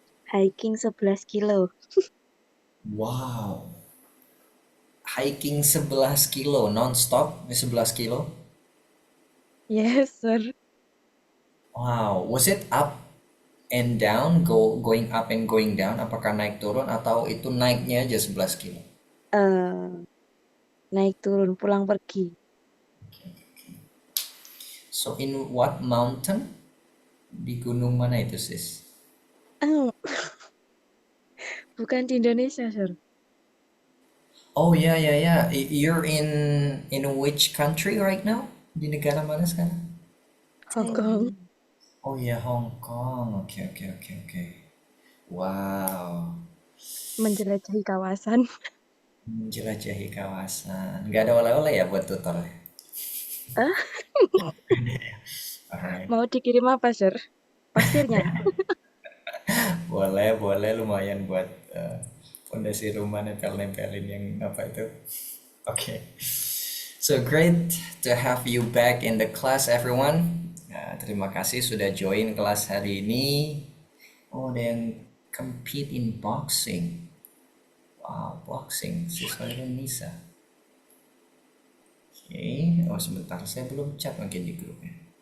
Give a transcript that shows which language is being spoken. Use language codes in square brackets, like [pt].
[en] Hiking 11 kilo. Wow, hiking 11 kilo non-stop, 11 kilo? Yes, sir. Wow, was it up and down, going up and going down? [id] Apakah naik turun atau itu naiknya aja 11 kilo? Naik turun pulang pergi. [en] So in what mountain? [id] Di gunung mana itu, sis? Oh, bukan di Indonesia, sir. [en] Oh ya ya ya, you're in which country right now? [id] Di negara mana sekarang? Hong Kong. Oh ya, Hong Kong. Oke oke oke oke. Wow, Menjelajahi kawasan. menjelajahi kawasan. Nggak ada oleh-oleh ya buat tutor ya? Ah, [en] Alright. [id] mau dikirim apa, sir? Pasirnya. Boleh boleh, lumayan buat fondasi rumah nempel-nempelin yang apa itu. Oke. [en] So great to have you back in the class everyone. [id] Terima kasih sudah join kelas hari ini. Oh, ada yang [en] compete in boxing. [id] Wow, boxing. Siswa Nisa. Oke. Oh, sebentar. Saya belum chat mungkin di grupnya.